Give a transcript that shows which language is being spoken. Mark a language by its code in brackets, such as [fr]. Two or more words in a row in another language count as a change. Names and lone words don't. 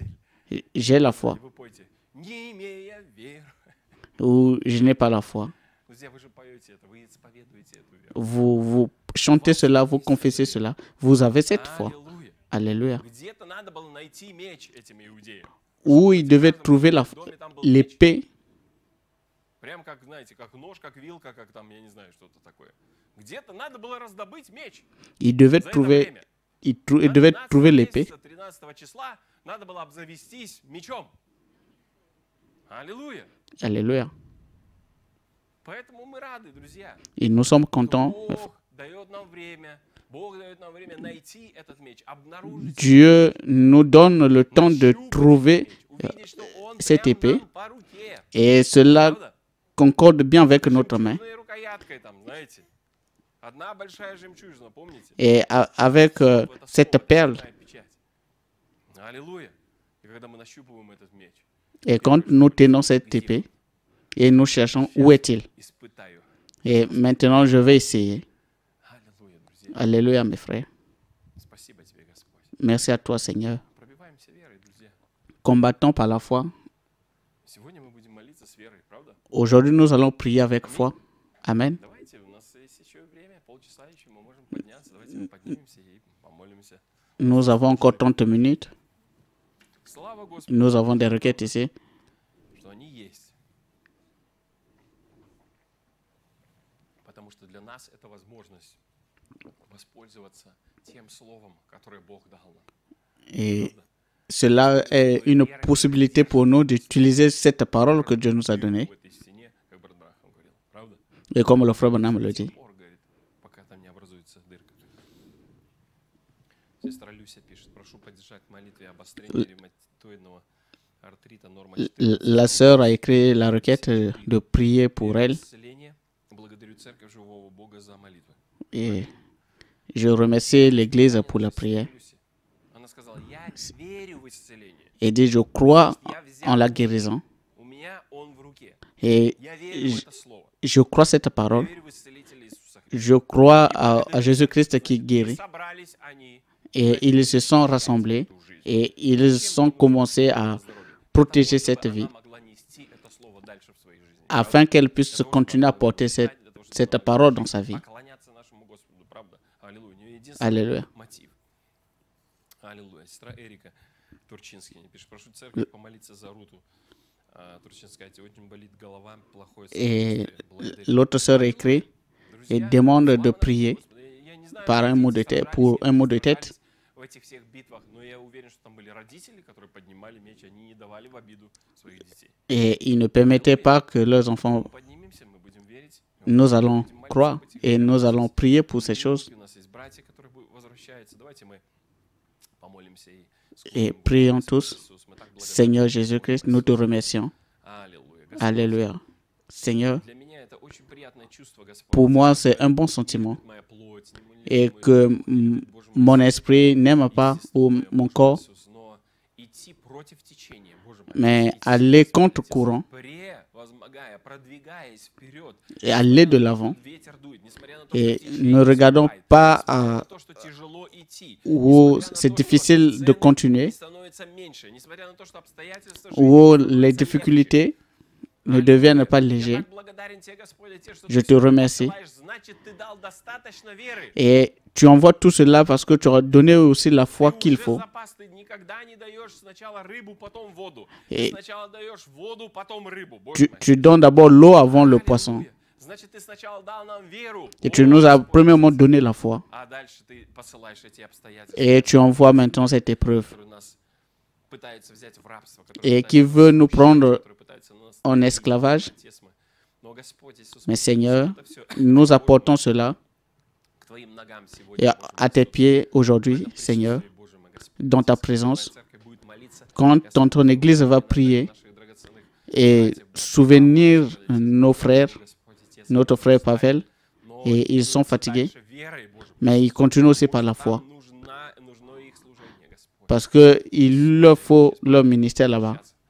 [fr] j'ai la foi [ru] И вы пойте. Не имея веру. [fr] ou je n'ai pas la foi. [ru] Друзья, вы же поете это, вы исповедуете эту веру. [fr] Vous chantez cela, vous confessez cela. Vous avez cette foi. [ru] Аллилуйя. [fr] Alléluia. [ru] Где-то надо было найти меч этим иудеям. [fr] Où il devait trouver l'épée. [ru] Прям как, знаете, как нож, как вилка, как там, я не знаю, что-то такое. Где-то надо было раздобыть меч. [fr] Il devait [ru] За это [fr] trouver, [ru] время. [fr] il devait trouver l'épée. [ru] 13 числа надо было обзавестись мечом. Аллилуйя. [fr] Alléluia. [ru] Поэтому мы рады, друзья. [fr] Et nous sommes contents. [ru] Бог дает нам время. Бог дает нам время найти этот меч, обнаружить, [fr] Dieu nous donne le temps de [ru] нащупать [fr] trouver [ru] меч, увидеть, что он [fr] cette [ru] прям [fr] épée. [ru] нам по руке. [fr] Et cela [ru] Правда? [fr] concorde bien avec notre main. [ru] Жемчужной рукояткой там, знаете. Одна большая жемчужина, помните? [fr] Et avec [ru] Это [fr] cette [ru] слово, [fr] perle. [ru] это печать. Аллилуйя. И когда мы нащупываем этот меч, [fr] Et quand nous tenons cette épée et nous cherchons où est-il. [ru] испытаю. [fr] Et maintenant, je vais essayer. [ru] Аллилуйя, друзья. [fr] Alléluia, mes frères. [ru] Спасибо тебе, Господь. [fr] Merci à toi, Seigneur. [ru] Пробиваемся верой, друзья. [fr] Combattons par la foi. [ru] Сегодня мы будем молиться с верой, правда? [fr] Aujourd'hui, nous allons prier avec foi. Amen. [ru] Давайте, у нас есть еще время, полчаса еще, мы можем подняться. Давайте мы поднимемся и помолимся. [fr] Nous avons encore 30 minutes. [ru] Слава Господу, [fr] Nous avons des requêtes ici. [ru] что они есть. Потому что для нас это возможность воспользоваться тем словом, которое Бог дал нам. [fr] Et cela est une possibilité pour nous d'utiliser cette parole que Dieu nous a donnée. [ru] В этой стене, как брат Брахам говорил, правда? [fr] Et comme le frère Branham le [ru] До [fr] dit. [ru] сих пор, говорит, пока там не образуется дырка. Сестра Люся пишет, прошу поддержать в молитве обострения ревматоидного артрита, норма 14. [fr] La sœur a écrit la requête de prier pour elle. [ru] Исцеление. Благодарю Церковь Живого Бога за молитвы. [fr] Et je remercie l'Église pour la prière. [ru] Люси, она сказала, я верю в исцеление. [fr] Et dit, je crois en la guérison. [ru] У меня он в руке. [fr] Et [ru] Я верю в это слово. [fr] je crois cette [ru] Я [fr] parole. [ru] верю в исцелителя Иисуса Христа. [fr] Je crois à Jésus-Christ qui [ru] И [fr] guérit. [ru] собрались они [fr] Et ils se sont rassemblés [ru] в жизнь. [fr] et ils ont commencé à protéger cette vie [ru] Она могла нести это слово дальше в своей жизни. [fr] afin qu'elle puisse continuer à porter cette parole dans sa vie. [ru] Поклоняться нашему Господу, правда? Аллилуйя. У нее единственный [fr] Alléluia. [ru] мотив. Аллилуйя. Сестра Эрика Турчинский пишет, прошу церковь помолиться за Руту. Турчинская, очень болит голова, плохое [fr] Et [ru] самочувствие. Благодарю. [fr] l'autre sœur écrit et [ru] Друзья, [fr] demande de [ru] слава [fr] prier [ru] Господу. Я не знаю, [fr] par un [ru] как [fr] mot de [ru] дети [fr] tête, [ru] собрались, [fr] pour un mot de tête. [ru] собрались в этих всех битвах, но я уверен, что там были родители, которые поднимали меч, они не давали в обиду своих детей. [fr] Et ils ne permettaient pas que leurs enfants. [ru] Мы поднимемся, мы будем верить. [fr] Nous allons croire et nous allons prier pour ces choses [ru] У нас есть братья, которые возвращаются. Давайте мы помолимся и [fr] et prions tous. Seigneur Jésus-Christ, nous te remercions. [ru] Аллилуйя. [fr] Alléluia. Seigneur, [ru] Для меня это очень приятное чувство, Господь. [fr] pour moi, c'est un bon sentiment. [ru] Моя плоть, [fr] Et que mon esprit n'aime pas ou mon corps, [ru] но идти против течения, Боже мой, [fr] mais aller contre courant [ru] превозмогая, продвигаясь вперед. [fr] et aller de l'avant. [ru] Ветер дует, несмотря на то, [fr] Et [ru] что течение [fr] ne regardons [ru] наступает, [fr] pas [ru] несмотря на [fr] à [ru] то, что тяжело идти, [fr] où [ru] несмотря на [fr] c'est [ru] то, [fr] difficile [ru] что [fr] de continuer, [ru] ценностей становится меньше, несмотря на то, что обстоятельства [fr] où [ru] жизни [fr] les [ru] становятся [fr] difficultés ne [ru] легче. [fr] deviennent pas [ru] Я [fr] légers. [ru] так благодарен тебе, Господь, за те, что [fr] Je [ru] ты [fr] te [ru] всё [fr] remercie. [ru] посылаешь, значит, ты дал достаточно веры. [fr] Et tu envoies tout cela parce que tu as donné aussi la foi [ru] Ты [fr] qu'il [ru] уже [fr] faut. [ru] запас, ты никогда не даешь сначала рыбу, потом воду. [fr] Et [ru] Ты сначала даешь воду, потом рыбу. Боже [fr] Tu, [ru] мой. [fr] tu donnes d'abord l'eau avant le poisson. [ru] Аллилуйя. Значит, ты сначала дал нам веру. [fr] Et tu [ru] О, [fr] nous as [ru] Господь. [fr] premièrement donné la foi. [ru] А дальше ты посылаешь эти обстоятельства, [fr] Et tu envoies maintenant cette épreuve [ru] которые нас пытаются взять в рабство, [fr] et [ru] которые [fr] qui [ru] пытаются [fr] veut nous [ru] нас [fr] prendre [ru] которые пытаются нас [fr] en esclavage. [ru] тесма. Но, Господь Иисус, [fr] Mais [ru] мы [fr] Seigneur, [ru] это всё [fr] nous apportons cela [ru] к Твоим ногам [fr] et [ru] сегодня, [fr] à tes pieds aujourd'hui, Seigneur, dans ta présence. Quand ton Église va prier, et souvenir nos frères, notre frère Pavel, et ils sont fatigués, mais ils continuent aussi par la foi, parce qu'il leur faut leur ministère là-bas.